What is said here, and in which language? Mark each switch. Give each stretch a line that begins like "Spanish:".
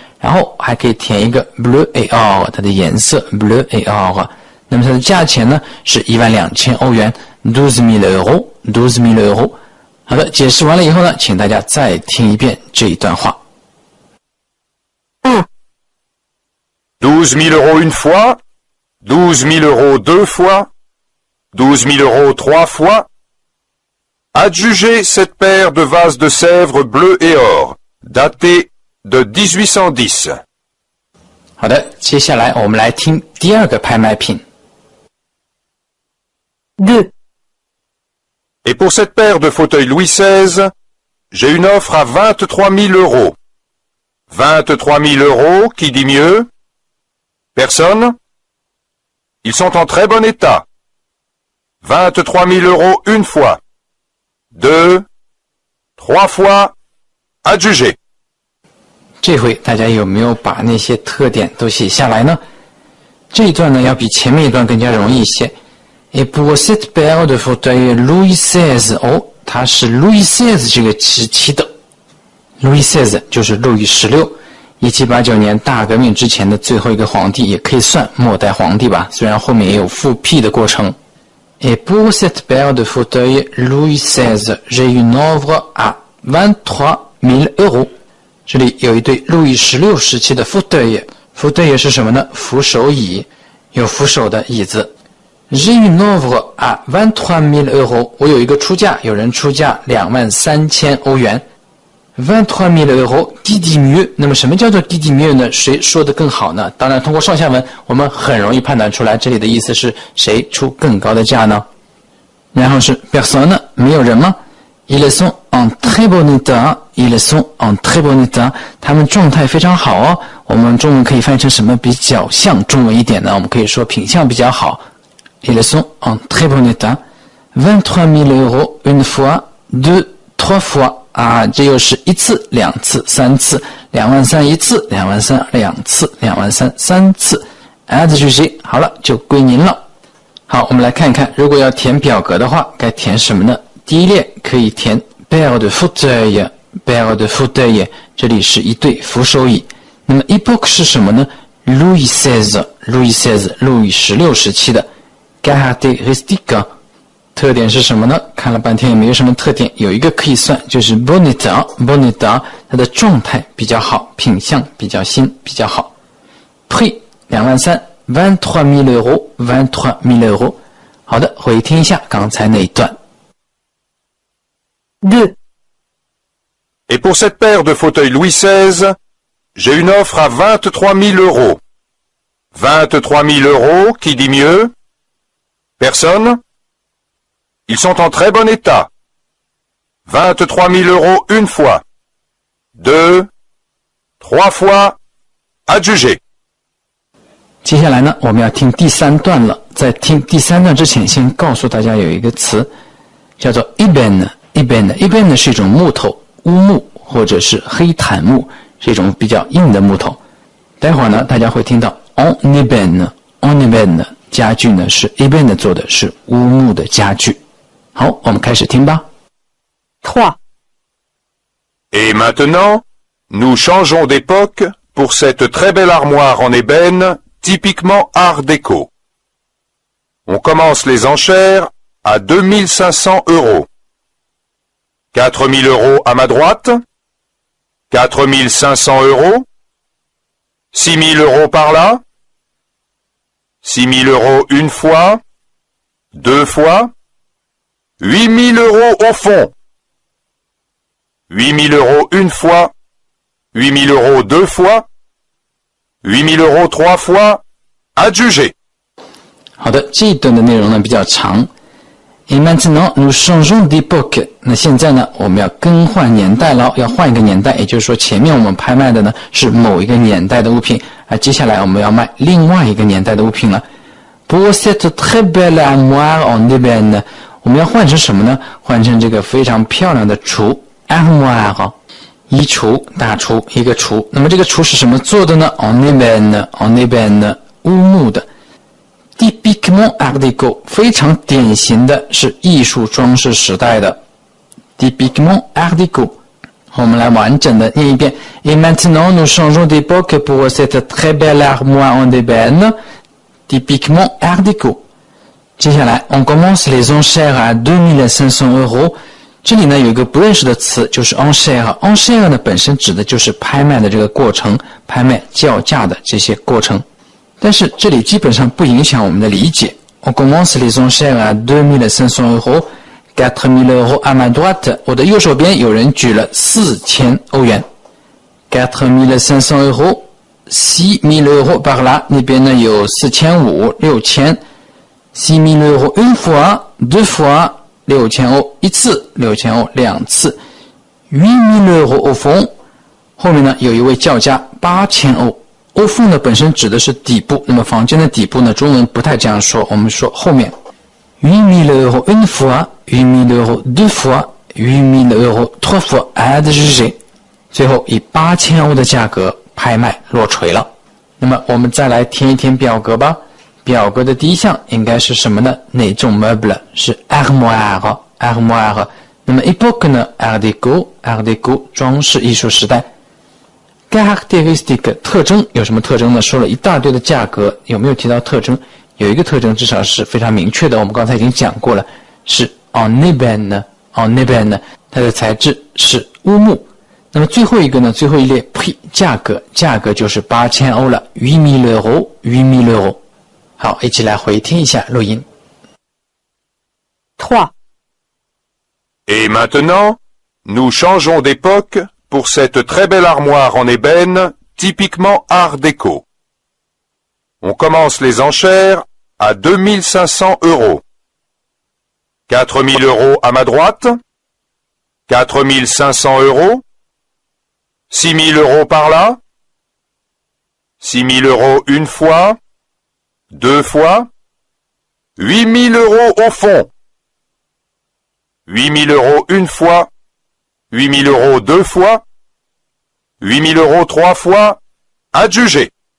Chinese: 然后还可以填一个
French: bleu et or，
Chinese: 它的颜色 bleu et or。那么它的价钱呢是12000欧元 12 000 euros， 12 000 euros。好的，解释完了以后呢，请大家再听一遍这一段话。 1,
French: 12 000 euros une fois, 12 000 euros 2 fois, 12 000 euros 3 fois. Adjugez cette paire de vases de Sèvres bleu et or, datée de 1810.
Chinese: 好的，接下来我们来听第2个拍卖品。 2,
French: Et pour cette paire de fauteuils Louis XVI, j'ai une offre à 23 000 euros. 23 000 euros, qui dit mieux? Personne? Ils sont en très bon état. 23 000 euros une fois. 2, 3 fois, adjugé.
Chinese: 这回大家有没有把那些特点都写下来呢？这一段呢要比前面一段更加容易一些。
French: Et pour cette paire de fauteuils Louis XVI，
Chinese: 哦，它是 Louis XVI 这个时期的。 Louis XVI 就是路易16。1789年大革命之前的最后一个皇帝，也可以算末代皇帝吧，虽然后面也有复辟的过程。
French: Et pour cette paire de fauteuils Louis XVI, j'ai une offre à 23 000 euros。
Chinese: 这里有一对路易16时期的 fauteuil 是什么呢？扶手椅，有扶手的椅子。
French: J'ai une offre à 23 000 euros，
Chinese: 我有一个出价，有人出价23000欧元。
French: 23 000 euros， qui dit mieux？
Chinese: 那么什么叫做
French: qui dit mieux 呢？
Chinese: 谁说的更好呢？当然，通过上下文，我们很容易判断出来，这里的意思是谁出更高的价呢？然后是 personne， 没有人吗？
French: Ils sont en très bon état， ils sont en très bon état，
Chinese: 他们状态非常好哦。我们中文可以翻译成什么比较像中文一点呢？我们可以说品相比较好。
French: Ils sont en très bon état。 23 000 euros une fois, 2, 3 fois。
Chinese: 啊，这又是1次、2次、3次，23000一次，23000 2次，23000 3次。 adjugé， 好了，就归您了。好，我们来看一看，如果要填表格的话，该填什么呢？第一列可以填
French: paire de fauteuil，
Chinese: paire de fauteuil， 这里是一对扶手椅。那么 époque 是什么呢？Louis XVI， 路易16时期的。 caractéristique， 特点是什么呢？看了半天也没有什么特点，有一个可以算，就是
French: bon état，
Chinese: 它的状态比较好，品相比较新，比较好。
French: prix 23000 23 000 euros， 23 000 euros。
Chinese: 好的，回听一下刚才那一段。 2,
French: Et pour cette paire de fauteuils Louis XVI, j'ai une offre à 23 000 euros. 23 000 euros, qui dit mieux? Personne? Ils sont en très bon état. 23 000 euros une fois. 2, 3 fois, adjugé.
Chinese: 接下来呢，我们要听第3段了。在听第3段之前，先告诉大家有一个词叫做 ébène。ébène 是一种木头，乌木或者是黑檀木，是一种比较硬的木头。待会儿呢，大家会听到
French: en ébène
Chinese: 家具呢是 ébène 做的，是乌木的家具。好，我们开始听吧。 3,
French: Et maintenant, nous changeons d'époque pour cette très belle armoire en ébène, typiquement art déco. On commence les enchères à 2500 euros. 4 000 euros à ma droite, 4 500 euros, 6 000 euros par là, 6 000 euros une fois, 2 fois, 8 000 euros au fond. 8 000 euros une fois, 8 000 euros 2 fois, 8 000 euros 3 fois, adjugé.
Chinese: 好的，这一段的内容呢比较长。
French: Et maintenant, nous changeons d'époque.
Chinese: 那现在呢，我们要更换年代了，要换一个年代，也就是说，前面我们拍卖的呢是某一个年代的物品，而接下来我们要卖另外一个年代的物品了。
French: Pour cette très belle armoire en ébène，
Chinese: 我们要换成什么呢？换成这个非常漂亮的橱 armoire， 衣橱、大橱，一个橱。那么这个橱是什么做的呢 ？en ébène， 乌木的。
French: Typiquement Art Deco，
Chinese: 非常典型的是艺术装饰时代的。
French: Typiquement Art Deco，
Chinese: 我们来完整的念一遍。
French: Et maintenant nous changeons d'époque pour cette très belle armoire en ébène. Typiquement Art Deco。
Chinese: 接下来
French: on commence les enchères à 2500 euros。
Chinese: 这里呢有一个不认识的词，就是 enchère。enchère 呢本身指的就是拍卖的这个过程，拍卖叫价的这些过程。但是这里基本上不影响我们的理解。
French: On commence les enchères à 2500 euros, 4000 euros à ma droite。
Chinese: 我的右手边有人举了4000欧元。
French: 4500 euros, 6000 euros par là，
Chinese: 那边呢有4500、6000。
French: 6000 euros une fois, deux fois，
Chinese: 6000欧一次，6000欧两次。
French: 8000 euros au fond，
Chinese: 后面呢有一位叫价8000欧。欧付呢本身指的是底部，那么房间的底部呢中文不太这样说，我们说后面。
French: 8000 euros une fois, 8000 euros deux fois, 8000 euros trois fois adjugé。
Chinese: 最后以8000欧的价格拍卖落锤了。那么我们再来填一填表格吧。表格的第一项应该是什么呢？哪种 meuble？是 armoire。那么 époque 呢 Art Deco 装饰艺术时代。 Caractéristique 特征有什么特征呢？说了一大堆的价格，有没有提到特征？有一个特征至少是非常明确的，我们刚才已经讲过了，是 en ébène， 它的材质是乌木。那么最后一个呢？最后一列 prix 价格就是8000欧了，8000 euros。好，一起来回听一下录音。 3,
French: Et maintenant, nous changeons d'époque pour cette très belle armoire en ébène, typiquement Art Deco. On commence les enchères à 2500 euros. 4000 euros à ma droite, 4500 euros, 6000 euros par là, 6000 euros une fois, deux fois, 8000 euros au fond, 8000 euros une fois, 8000 euros deux fois, 8000 euros trois fois, adjugé。